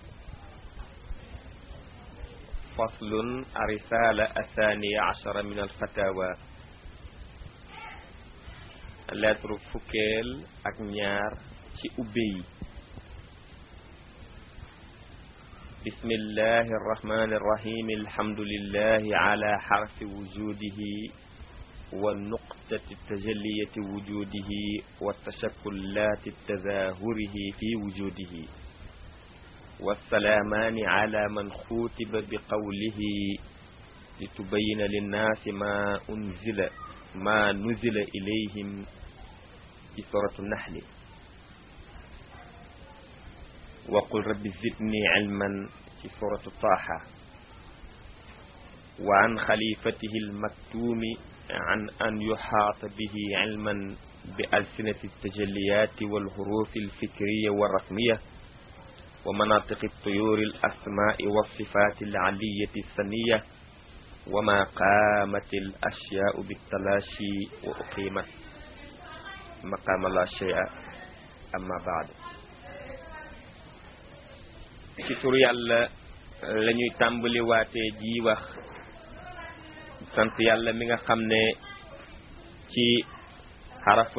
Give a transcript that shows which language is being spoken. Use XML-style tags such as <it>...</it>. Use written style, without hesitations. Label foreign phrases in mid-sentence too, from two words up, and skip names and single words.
<ar>فصل الرسالة الثانية عشرة من الفتاوى.</ar> <wo>lettre fukkeel ak ñaar ci ubbe yi.</wo> <ar>بسم الله الرحمن الرحيم الحمد لله على حرف وجوده ونقطة تجليات وجوده وتشكلات تظاهره في وجوده والسلامان على من خوطب بقوله لتبين للناس ما نزل إليهم ci سورة النحل وقل رب زدني علما ci سورة طه وعن خليفته المكتوم أن يحاط به علما بألسنة التجليات والحروف الفكرية والرسمية ومناطق الطيور الأسماء والصفات العالية السنية وما قامت الأشياء بالتلاشي وأقيمت مقام لا شيء أما بعد.</ar> <wo>ci tur yàlla la ñuy tàmbali waatee ji wax sant yàlla mi nga xam ne ci xarafu</wo>